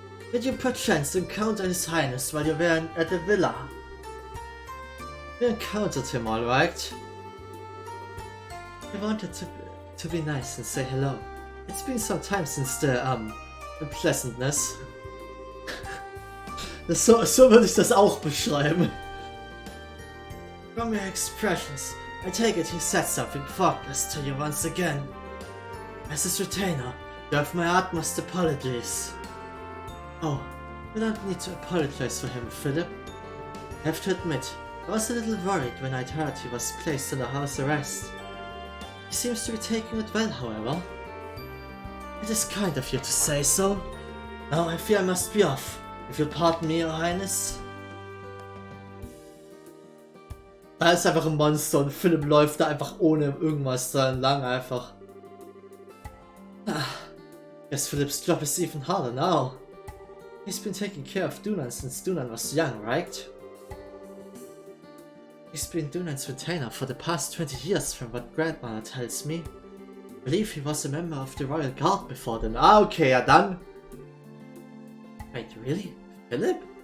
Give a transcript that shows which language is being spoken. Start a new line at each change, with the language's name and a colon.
English: Did you perchance encounter His Highness while you were at the villa? You encountered him, alright? I wanted to be nice and say hello. It's been some time since the unpleasantness.
German: So würde ich das auch beschreiben.
English: From your expressions, I take it he said something thoughtless to you once again. As his retainer, you have my utmost apologies. Oh, you don't need to apologize for him, Philip. I have to admit, I was a little worried when I'd heard he was placed under house arrest. He seems to be taking it well, however. It is kind of you to say so. Now I fear I must be off. If you'll pardon me, Your Highness.
German: Da ist einfach ein Monster und Philipp läuft da einfach ohne irgendwas da entlang einfach.
English: Guess Philip's job is even harder now. He's been taking care of Dunan since Dunan was young, right? He's been Dunan's retainer for the past 20 years from what Grandmother tells me. I believe he was a member of the Royal Guard before then. Ah, okay,
German: ja dann.
English: Wait, really? Philip?